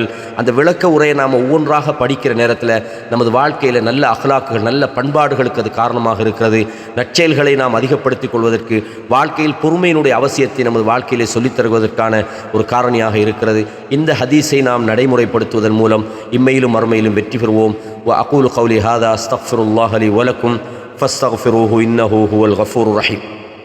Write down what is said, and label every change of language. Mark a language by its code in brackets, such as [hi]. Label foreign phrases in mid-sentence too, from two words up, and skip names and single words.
[ta] அந்த விளக்க உரையை நாம் ஒவ்வொன்றாக படிக்கிற நேரத்தில் நமது வாழ்க்கையில் நல்ல அகலாக்குகள், நல்ல பண்பாடுகளுக்கு அது காரணமாக இருக்கிறது. நற்செயல்களை நாம் அதிகப்படுத்திக் கொள்வதற்கு, வாழ்க்கையில் பொறுமையினுடைய அவசியத்தை நமது வாழ்க்கையிலே சொல்லித் தருவதற்கான ஒரு காரணியாக இருக்கிறது. இந்த ஹதீஸை நாம் நடைமுறைப்படுத்துவதன் மூலம் இம்மையிலும் மறுமையிலும் வெற்றி பெறுவோம். [ar] وأقول قولي هذا أستغفر الله لي ولكم فاستغفروه إنه هو الغفور الرحيم.